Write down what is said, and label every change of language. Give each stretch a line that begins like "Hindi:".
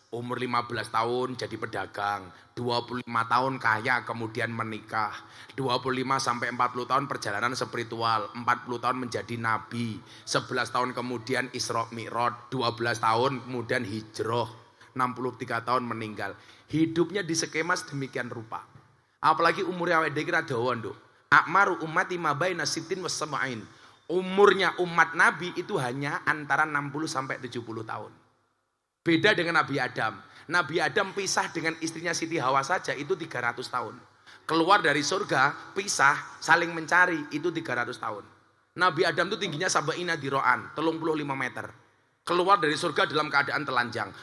Indonesian: Umur 15 tahun jadi pedagang, 25 tahun kaya kemudian menikah, 25 sampai 40 tahun perjalanan spiritual, 40 tahun menjadi nabi, 11 tahun kemudian Isra Mi'raj, 12 tahun kemudian hijrah, 63 tahun meninggal. Hidupnya di skema sedemikian rupa. Apalagi umurnya
Javanese: awake dhewe kira dawa, Nduk.
Arabic: Akmaru ummati ma baina sittin was sab'in.
Indonesian: Umurnya umat Nabi itu hanya antara 60 sampai 70 tahun. Beda dengan Nabi Adam. Nabi Adam pisah dengan istrinya Siti Hawa saja itu 300 tahun. Keluar dari surga, pisah, saling mencari itu 300 tahun. Nabi Adam itu tingginya sabaina diro'an, 35 meter. Keluar dari surga dalam keadaan telanjang.